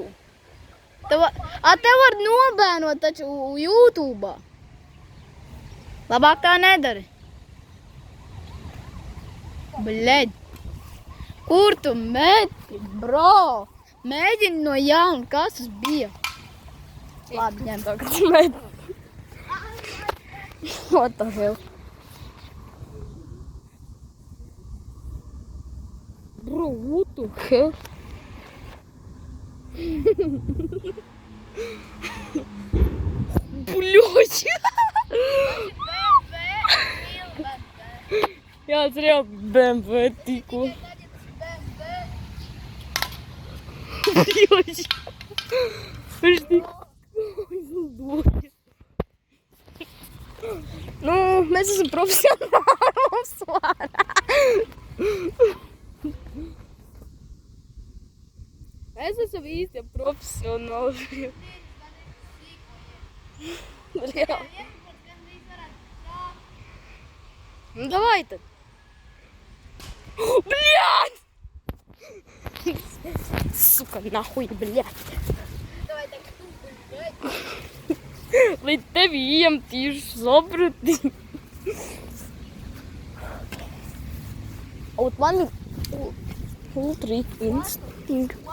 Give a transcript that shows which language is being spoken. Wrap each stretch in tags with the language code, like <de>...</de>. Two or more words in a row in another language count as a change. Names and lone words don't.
<lv>Te var nobēnot taču YouTube. Labāk tā nedari. Bļeģ. Kur tu meti, bro? Mēģini no jauna, kas tas bija? Labi, ņem. Tagad med.</lv> <en>What the hell? Bro, what the hell?</en> <ru>Блядь!</ru> <lv>Jā, tas ir jau BMW tikko.</lv> <ru>Блядь!</ru> <lv>Viņš tik izlidoja. Nu, mēs esam profesionāli uzsvārā. Mēs esam īsti profesionāli. Jā. Nu,</lv> <ru>давай tad. Блядь! Сука, нахуй, блядь. Давай так тупо, блядь.</ru> <lv>Lai tevi iemetīšu, saprati. Вот man ir</lv> <en>ultra instinkt.</en>